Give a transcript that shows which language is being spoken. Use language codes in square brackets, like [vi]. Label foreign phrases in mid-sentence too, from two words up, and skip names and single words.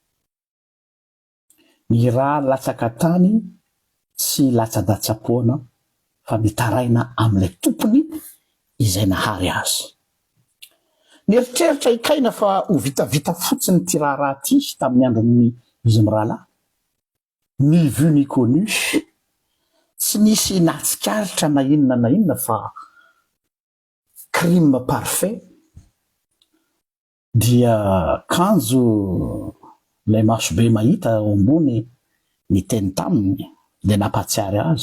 [mg] Ny raha latsaka tany tsy latsa-datsapoana fa mitaraina amin'ilay tompony izay nahary azy. Nieritreritra i Kaina fa ho vitavita fotsiny ty raharaha ty tamin'ny andron'ny izy mirahalahy. [fr] Ni vu ni connu, [mg] tsy nisy natsikaritra na inona fa [fr] crime parfait. [mg] Dia kanjo lay masobe mahita ao ambony ny teny taminy de nampatsiary azy.